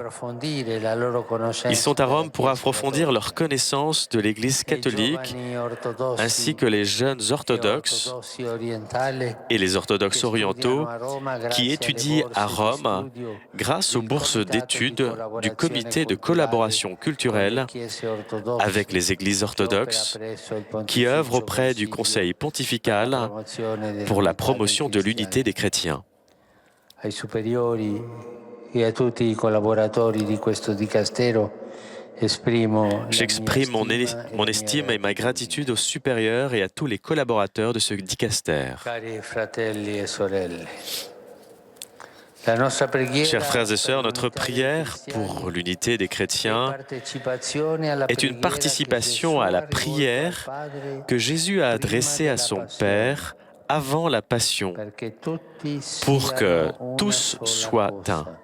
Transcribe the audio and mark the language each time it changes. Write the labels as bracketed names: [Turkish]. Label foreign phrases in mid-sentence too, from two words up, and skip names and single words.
[French] Ils sont à Rome pour approfondir leur connaissance de l'Église catholique, ainsi que les jeunes orthodoxes et les orthodoxes orientaux qui étudient à Rome grâce aux bourses d'études du Comité de collaboration culturelle avec les Églises orthodoxes qui œuvrent auprès du Conseil pontifical pour la promotion de l'unité des chrétiens. [Italian] Ai superiori e a tutti i collaboratori di questo dicastero [French] J'exprime mon estime et ma gratitude aux supérieurs et à tous les collaborateurs de ce dicastère. [Italian] Cari fratelli e sorelle, [French] Chers frères et sœurs, notre prière pour l'unité des chrétiens est une participation à la prière que Jésus a adressée à son Père avant la Passion, pour que tous soient un.